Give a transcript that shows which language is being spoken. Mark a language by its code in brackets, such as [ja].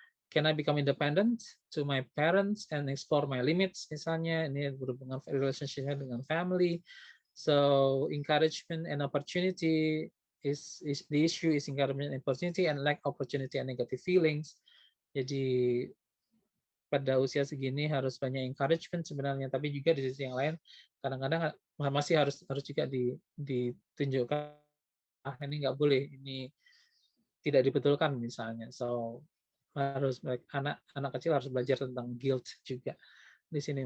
[en] Can I become independent to my parents and explore my limits? [id] Misalnya ini berhubungan relationship-nya dengan family. [en] So encouragement and opportunity is the issue is encouragement and opportunity and lack opportunity and negative feelings. [id] Jadi pada usia segini harus banyak encouragement sebenarnya, tapi juga di sisi yang lain kadang-kadang masih harus juga ditunjukkan ini nggak boleh, ini tidak dibetulkan misalnya. So harus anak kecil harus belajar tentang guilt juga di sini.